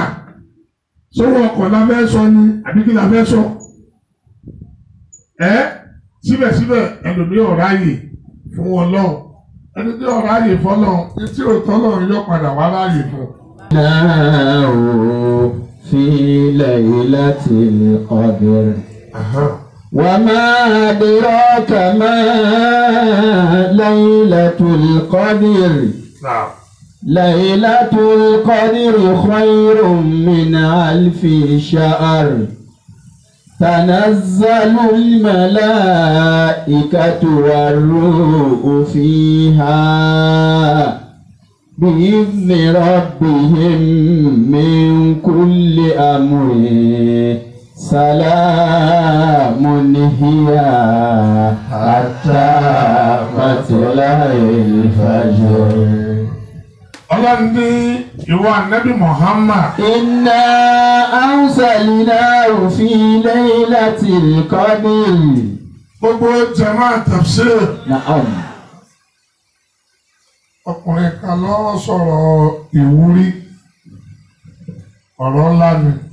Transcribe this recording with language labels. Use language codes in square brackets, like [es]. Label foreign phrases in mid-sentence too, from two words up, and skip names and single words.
[yo] Sọ́wọ́ ọkọ̀ la fẹ́ sọ ni àbí kí la fẹ́ sọ? Síbẹ̀síbẹ̀ ẹlòmíì ọ̀ráyè fún Ọlọ́run. Ẹni tí ọ̀ráyè fọ́lọ́run tí òótọ́ Ọlọ́run yóò padà wá láàyè fún. Náà fi Laylatil Qadr. [ar] وما أدراك ما ليلة القدر ليلة القدر خير من 1000 شهر تنزل الملائكة والروح فيها بإذن ربهم من كل أمر سلام هي حتى مطلع الفجر. [yo] Ọlọ́run ní ìwọ Ànábì Muhammad. [ar] إنا أنزلناه في ليلة القدر. [yo] Gbogbo jama tafsir. Na'am. Ọkùnrin kan ló sọ̀rọ̀ ìwúrí ọ̀rọ̀ ńlá ni.